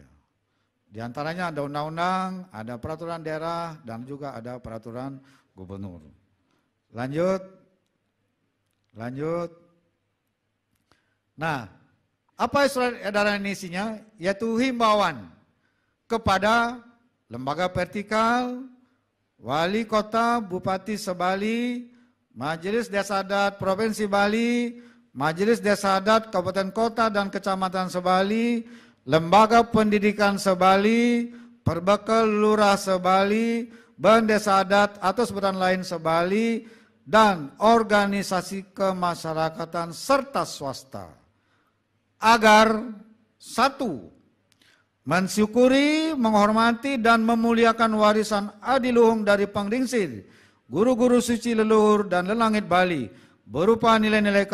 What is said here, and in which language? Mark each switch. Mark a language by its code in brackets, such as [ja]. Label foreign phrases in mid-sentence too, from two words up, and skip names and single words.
[id] Di antaranya ada undang-undang, ada peraturan daerah, dan juga ada peraturan gubernur. Lanjut. Lanjut. Nah, apa surat edaran ini isinya? Yaitu himbauan kepada lembaga vertikal, wali kota, bupati se-Bali, Majelis Desa Adat Provinsi Bali, Majelis Desa Adat Kabupaten Kota dan Kecamatan se-Bali, lembaga pendidikan se-Bali, perbekal lurah se-Bali, ban desa adat atau sebutan lain se-Bali, dan organisasi kemasyarakatan serta swasta. Agar satu, mensyukuri, menghormati, dan memuliakan warisan adiluhung dari pengdingsir, guru-guru suci leluhur dan lelangit Bali, berupa nilai-nilai